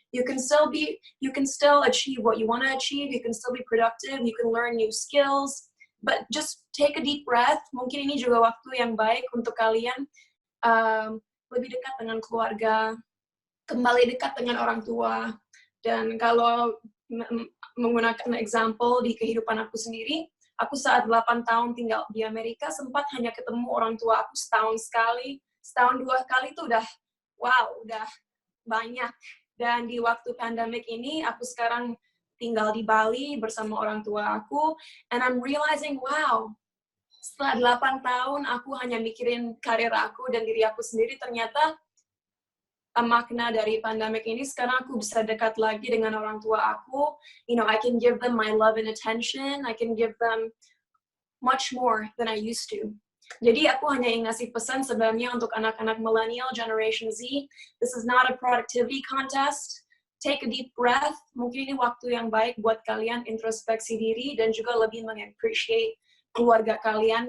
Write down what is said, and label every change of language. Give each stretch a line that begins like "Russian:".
English: You can still achieve what you want to achieve, you can still be productive, you can learn new skills, but just take a deep breath.
Indonesian: Mungkin ini juga waktu yang baik untuk kalian lebih dekat dengan keluarga, kembali dekat dengan orang tua. Dan kalau menggunakan example di kehidupan aku sendiri, aku saat 8 tahun tinggal di Amerika, sempat hanya ketemu orang tua aku setahun sekali, setahun 2 kali itu udah banyak. Dan di waktu pandemik ini, aku sekarang tinggal di Bali bersama orang tua aku, and I'm realizing, wow, setelah 8 tahun aku hanya mikirin karir aku dan diri aku sendiri, ternyata makna dari pandemik ini. Sekarang aku bisa dekat lagi dengan orang tua aku.
English: You know, I can give them my love and attention. I can give them much more than I used to.
Indonesian: Jadi aku hanya ingin ngasih pesan sebenarnya untuk anak-anak millennial Generation Z.
English: This is not a productivity contest. Take a deep breath.
Indonesian: Mungkin ini waktu yang baik buat kalian introspeksi diri dan juga lebih meng-appreciate keluarga kalian.